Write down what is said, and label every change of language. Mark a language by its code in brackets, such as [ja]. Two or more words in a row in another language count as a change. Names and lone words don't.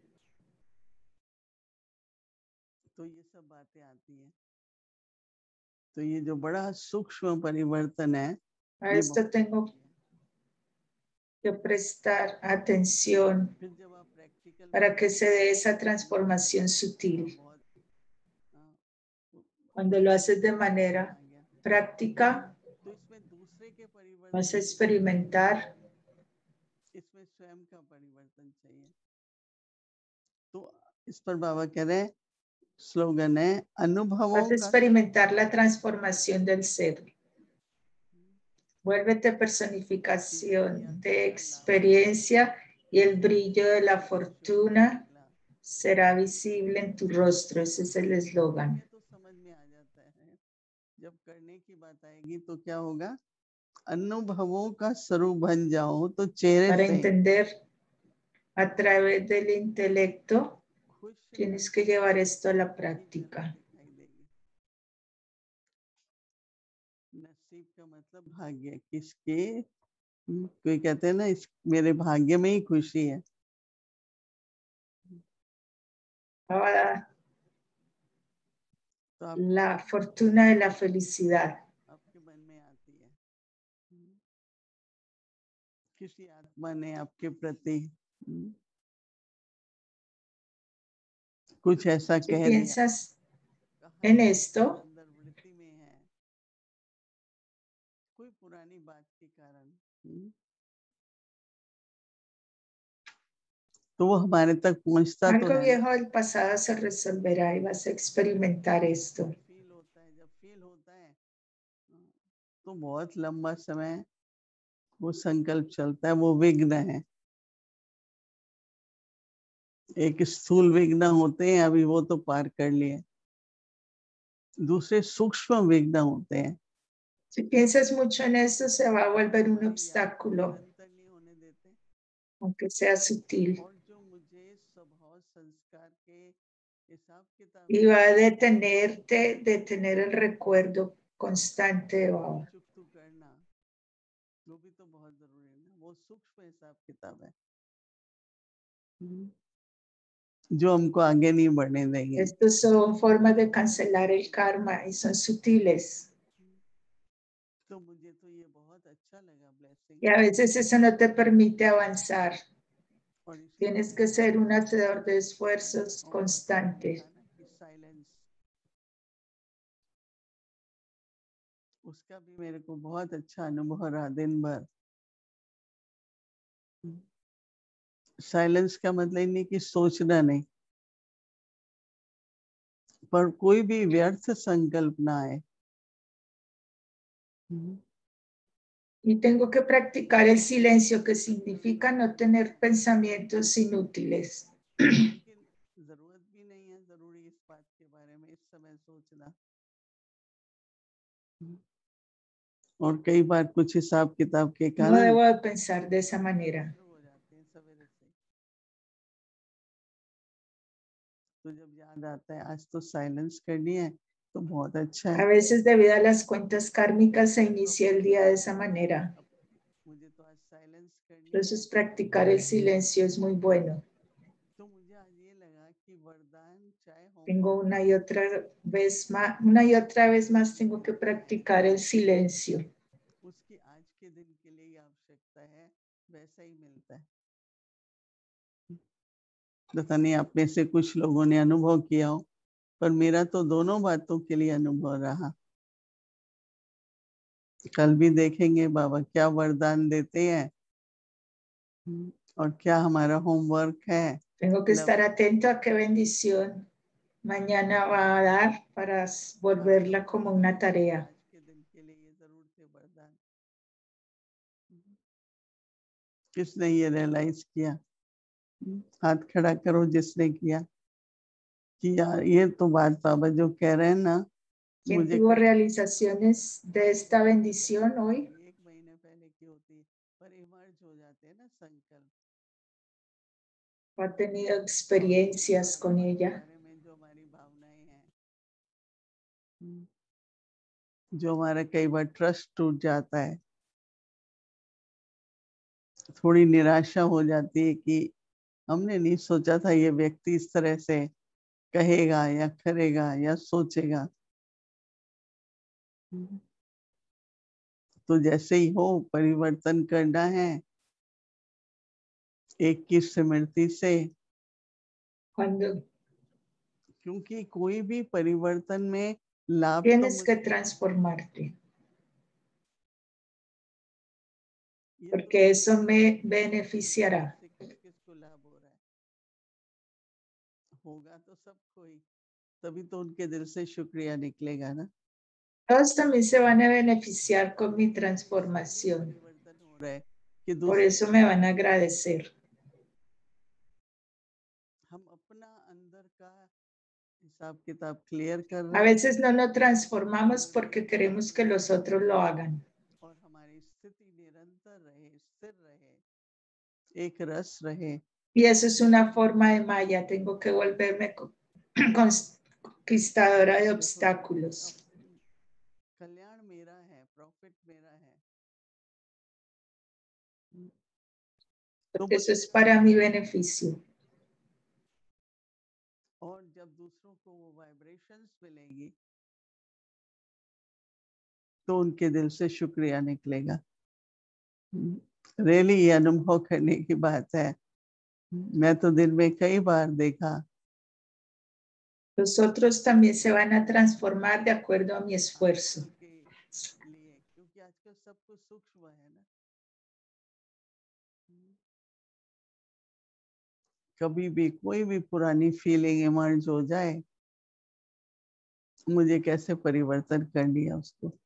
[hi] तो ये सब बातें आती हैं। तो ये जो बड़ा सूक्ष्म परिवर्तन है, [es] A esto tengo que prestar atención para que se dé esa transformación sutil. Cuando lo haces de manera práctica, vas a experimentar [hi] इसमें स्वयं का परिवर्तन चाहिए। तो इस पर बाबा कह रहे हैं, स्लोगन है अनुभवों [es] vas a experimentar la transformación del ser. Vuélvete personificación de experiencia y el brillo de la fortuna será visible en tu rostro. Ese es el eslogan. [hi] तो समझ में आ जाता है, जब करने की बात आएगी तो क्या होगा, अनुभवों का स्वरूप बन जाओ तो चेहरे [es] Para [hi] से [es] entender a través del intelecto, tienes que llevar esto a la práctica. [hi] नसीब का मतलब भाग्य, किसके, कोई कहते हैं ना इस मेरे भाग्य में ही खुशी है। [es] Ahora, la fortuna de la felicidad. [hi] आपके मन में आती है, किसी आत्मा ने आपके प्रति कुछ ऐसा [es] Si [hi] कह [es] piensas [hi] दिया, [es] en esto, [hi] अंदर वृत्ति में है, कोई पुरानी बात के कारण, तो वो हमारे तक पहुंचता तो [es] algo [hi] है। [es] viejo del pasado se resolverá y vas a experimentar esto. [hi] फील होता है, जब फील होता है तो बहुत लंबा समय वो संकल्प चलता है, वो विघ्न है। एक स्थूल विघ्न होते हैं, अभी वो तो पार कर लिए, दूसरे सूक्ष्म विघ्न होते हैं। [es] Si piensas mucho en esto, se va a volver un obstáculo, aunque sea sutil. Y va a detenerte de tener el recuerdo constante de Baba. [hi] वो भी तो बहुत जरूरी है ना, वो सूक्ष्म हिसाब किताब है जो हमको आगे नहीं बढ़ने देंगे। [es] Estos son formas de cancelar el karma y son sutiles. [hi] तो मुझे तो ये बहुत अच्छा लगा ब्लेसिंग। [es] Y a veces eso no te permite avanzar. Tienes que ser un hacedor de esfuerzos constantes. [hi] उसका भी मेरे को बहुत अच्छा अनुभव रहा दिन भर। साइलेंस का मतलब नहीं कि सोचना नहीं, पर कोई भी व्यर्थ संकल्प ना आए। [es] Y tengo que practicar el silencio, que significa no tener pensamientos inútiles. [hi] लेकिन जरूरत भी नहीं है जरूरी इस बात के बारे में इस समय सोचना। और कई बार कुछ हिसाब किताब के [es] No [hi] कारण [es] debo de pensar de esa manera. [hi] हो जाते हैं सवेरे से। तो जब याद आता है आज तो साइलेंस करनी है तो बहुत अच्छा [es] A [hi] है। [es] veces, debido a las cuentas kármicas, se inicia el día de esa manera. [hi] मुझे तो आज साइलेंस करनी है। [es] Entonces, practicar el silencio es muy bueno. [hi] तो मुझे आज ये लगा कि वरदान चाहे [es] Tengo [hi] होमवर्क [es] una y otra vez más tengo que practicar el silencio. [hi] उसकी आज के दिन के लिए आवश्यकता है वैसा ही मिलता है। पता नहीं आप में से कुछ लोगों ने अनुभव किया हो पर मेरा तो दोनों बातों के लिए अनुभव रहा। कल भी देखेंगे बाबा क्या वरदान देते हैं और क्या हमारा होमवर्क है। [es] Tengo que estar atento a qué bendición mañana va a dar para volverla como una tarea. [hi] आज के दिन के लिए ये जरूर थे वरदान। किसने ये रियलाइज किया? हाथ खड़ा करो जिसने किया कि यार ये तो बात बाबा जो कह रहे हैं ना। [es] ¿Quién tuvo realizaciones de esta bendición hoy? [hi] एक महीने पहले की होती है पर इमर्ज हो जाते हैं ना संकल्प। [es] ¿Ha tenido experiencias con ella? [hi] बारे में जो हमारी भावनाएं हैं, जो हमारा कई बार ट्रस्ट टूट जाता है, थोड़ी निराशा हो जाती है कि हमने नहीं सोचा था ये व्यक्ति इस तरह से कहेगा या करेगा या सोचेगा। तो जैसे ही हो परिवर्तन करना है एक की स्मृति से। क्योंकि कोई भी परिवर्तन में लाभ तो [es] Tienes que transformarte, porque eso me beneficiará. [hi] किसको लाभ हो रहा है? होगा तो सबको ही, तभी तो उनके दिल से शुक्रिया निकलेगा ना। [es] Todos también se van a beneficiar con mi transformación. Por eso me van a agradecer. [hi] हम अपना अंदर का हिसाब किताब क्लियर कर रहे [es] A [hi] हैं [es] veces no nos transformamos porque queremos que los otros lo hagan. [hi] और हमारी स्थिति निरंतर रहे, स्थिर रहे, एक रस रहे। [es] Y eso es una forma de Maya. Tengo que volverme conquistadora de obstáculos. [hi] कल्याण मेरा है, प्रॉफिट मेरा है। [es] Porque eso es para mi beneficio. [hi] और जब दूसरों को वो वाइब्रेशंस मिलेंगी तो उनके दिल से शुक्रिया निकलेगा। रियली ये अनुभव करने की बात है। मैं तो दिन में कई बार देखा। [es] Los otros también se van a transformar de acuerdo a mi esfuerzo. [hi] क्योंकि आजकल सब कुछ सूक्ष्म है ना। कभी भी कोई भी पुरानी [en] feeling emerge [hi] हो जाए, मुझे कैसे परिवर्तन करनी है उसको।